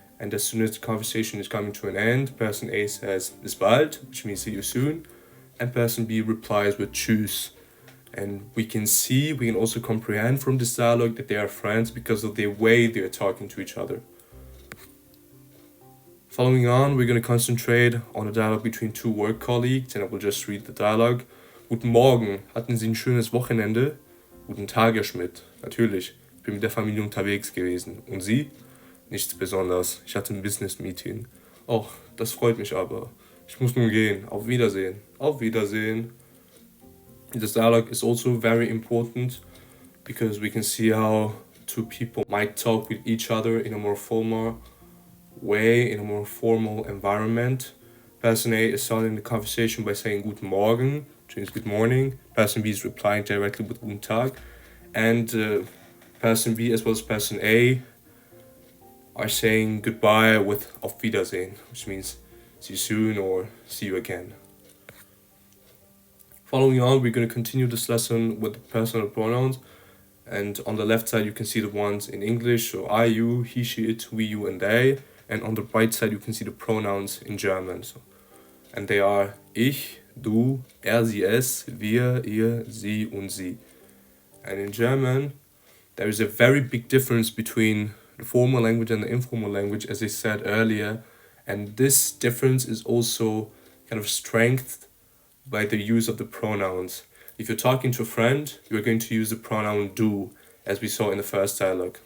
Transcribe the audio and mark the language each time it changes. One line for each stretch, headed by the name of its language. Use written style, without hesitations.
English: And as soon as the conversation is coming to an end, person A says
German: bis bald,
English: which means see you soon, and person B replies with tschüss. And we can also comprehend from this dialogue that they are friends because of the way they are talking to each other. Following on, we're going to concentrate on a dialogue between two work colleagues, and I will just read the dialogue.
German: Guten Morgen, hatten Sie ein schönes Wochenende? Guten Tag, Herr Schmidt. Natürlich, ich bin mit der Familie unterwegs gewesen. Und Sie? Nichts Besonderes, ich hatte ein Business-Meeting. Oh, das freut mich aber. Ich muss nun gehen. Auf Wiedersehen. Auf Wiedersehen.
English: This dialogue is also very important because we can see how two people might talk with each other in a more formal way, in a more formal environment. Person A is starting the conversation by saying
German: Guten Morgen,
English: which means good morning. Person B is replying directly with
German: Guten Tag.
English: And person B as well as person A are saying goodbye with
German: Auf Wiedersehen,
English: which means see you soon or see you again. Following on, we're going to continue this lesson with the personal pronouns. And on the left side, you can see the ones in English, so I, you, he, she, it, we, you, and they. And on the right side, you can see the pronouns in German. And they are
German: ich, du, er, sie, es, wir, ihr, sie, und sie.
English: And in German, there is a very big difference between the formal language and the informal language, as I said earlier. And this difference is also kind of strengthened by the use of the pronouns. If you're talking to a friend, you're going to use the pronoun du, as we saw in the first dialogue.